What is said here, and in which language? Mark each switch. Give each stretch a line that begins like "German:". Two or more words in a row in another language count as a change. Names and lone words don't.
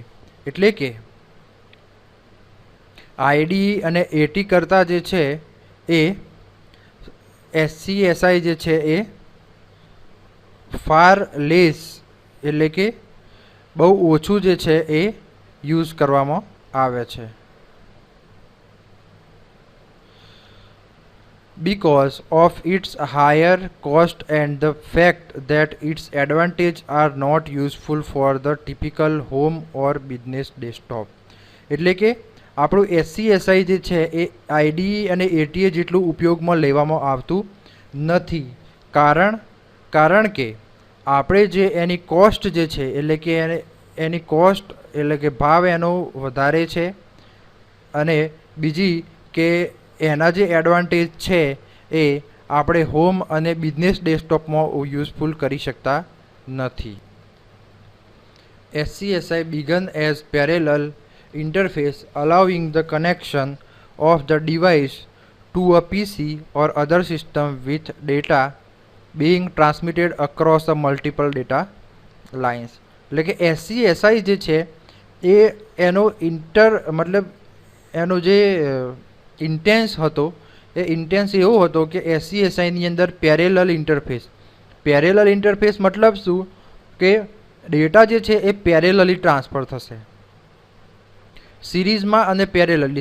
Gujarati: એટલે કે IDE અને AT કરતાં જે છે એ SCSI જે છે એ
English: far less
Gujarati: એટલે કે બહુ ઓછું જે છે એ યુઝ કરવામાં આવે છે।
English: because of its higher cost and the fact that its advantages are not useful for the typical home or business desktop।
Gujarati: એટલે કે આપણું SCSI જે છે એ IDE અને ATA જેટલું ઉપયોગમાં લેવામાં આવતું નથી। કારણ કે આપણે જે એની કોસ્ટ જે છે એટલે કે એની કોસ્ટ એટલે કે ભાવ એનો વધારે છે અને બીજી કે એના જે એડવાન્ટેજ છે એ આપણે હોમ અને બિઝનેસ ડેસ્કટોપમાં યુઝફુલ કરી શકતા નથી।
English: SCSI began as parallel interface allowing the connection of the device to a PC or other system with data being transmitted across a multiple data lines।
Gujarati: એટલે કે SCSI જે છે એ એનો મતલબ એનો જે ઇન્ટેન્સ હતો એ ઇન્ટેન્સ એવો હતો કે SCSIની અંદર
English: parallel interface
Gujarati: મતલબ શું કે ડેટા જે છે એ પેરેલલી ટ્રાન્સફર થશે, સિરીઝમાં અને પેરેલલી.